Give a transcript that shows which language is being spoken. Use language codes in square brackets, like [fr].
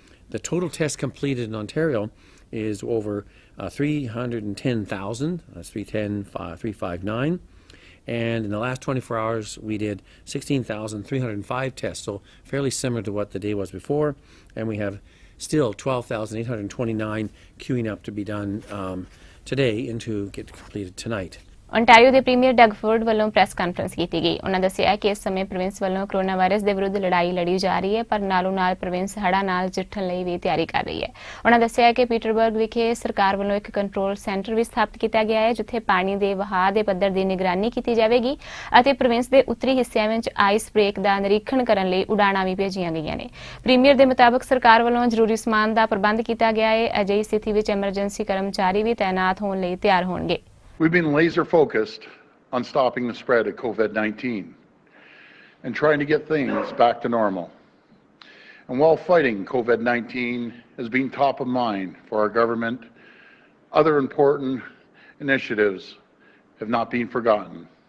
[en] The total tests completed in Ontario is over 310,000, that's 359, and in the last 24 hours we did 16,305 tests, so fairly similar to what the day was before, and we have still 12,829 queuing up to be done today and to get completed tonight. [pa] Ontario ਦੇ premier ਡਗਫੋਰਡ ਵੱਲੋਂ press conference ਕੀਤੀ ਗਈ। ਉਹਨਾਂ ਦੱਸਿਆ ਕਿ ਇਸ ਸਮੇਂ province ਵੱਲੋਂ ਕੋਰੋਨਾ ਵਾਇਰਸ ਦੇ ਵਿਰੁੱਧ ਲੜਾਈ ਲੜੀ ਜਾ ਰਹੀ ਹੈ, ਪਰ ਨਾਲੋਂ ਨਾਲ ਪ੍ਰੋਵਿੰਸ ਹੜ੍ਹਾਂ ਨਾਲ ਨਜਿੱਠਣ ਲਈ ਵੀ ਤਿਆਰੀ ਕਰ ਰਹੀ ਹੈ। ਉਹਨਾਂ ਦੱਸਿਆ ਕਿ ਪੀਟਰਬਰਗ ਵਿਖੇ ਸਰਕਾਰ ਵੱਲੋਂ ਇੱਕ ਕੰਟਰੋਲ ਸੈਂਟਰ ਵੀ ਸਥਾਪਿਤ ਕੀਤਾ ਗਿਆ ਹੈ, ਜਿੱਥੇ ਪਾਣੀ ਦੇ ਵਹਾਅ ਦੇ ਪੱਧਰ ਦੀ ਨਿਗਰਾਨੀ ਕੀਤੀ ਜਾਵੇਗੀ ਅਤੇ ਪ੍ਰੋਵਿੰਸ ਦੇ ਉੱਤਰੀ ਹਿੱਸਿਆਂ ਵਿੱਚ ਆਈਸ ਬ੍ਰੇਕ ਦਾ ਨਿਰੀਖਣ ਕਰਨ ਲਈ ਉਡਾਣਾਂ ਵੀ ਭੇਜੀਆਂ ਗਈਆਂ ਨੇ। ਪ੍ਰੀਮੀਅਰ ਦੇ ਮੁਤਾਬਕ ਸਰਕਾਰ ਵੱਲੋਂ ਜ਼ਰੂਰੀ ਸਮਾਨ ਦਾ ਪ੍ਰਬੰਧ ਕੀਤਾ ਗਿਆ ਹੈ। ਅਜਿਹੀ ਸਥਿਤੀ ਵਿੱਚ ਐਮਰਜੈਂਸੀ ਕਰਮਚਾਰੀ ਵੀ ਤਾਇਨਾਤ ਹੋਣ ਲਈ ਤਿਆਰ ਹੋਣਗੇ। [en] We've been laser focused on stopping the spread of COVID-19 and trying to get things back to normal. And while fighting COVID-19 has been top of mind for our government, other important initiatives have not been forgotten.